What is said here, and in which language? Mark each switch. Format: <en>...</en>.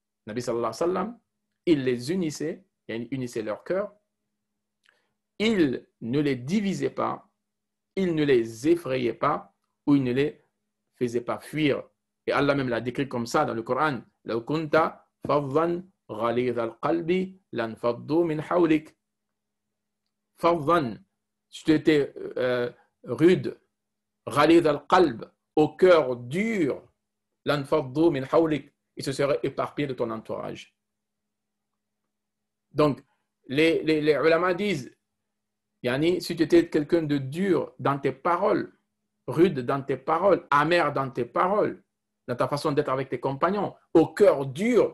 <fr>Nabi sallallahu alayhi wa sallam, il les unissait, il unissait leur cœur. Il ne les divisait pas. Il ne les effrayait pas ou il ne les faisait pas fuir. Et Allah même l'a décrit comme ça dans le Coran.</fr> <ar>لو كنت فظا غليظ القلب لانفضوا من حولك. فظا,</ar> <fr>si tu étais rude,</fr> <ar>غليظ القلب,</ar> <fr>au cœur dur,</fr> <ar>لانفضوا من حولك,</ar> <fr>ils se seraient éparpillés de ton entourage. Donc, les ulama disent, yani, si tu étais quelqu'un de dur dans tes paroles, rude dans tes paroles, amer dans tes paroles, dans ta façon d'être avec tes compagnons, au cœur dur.</fr>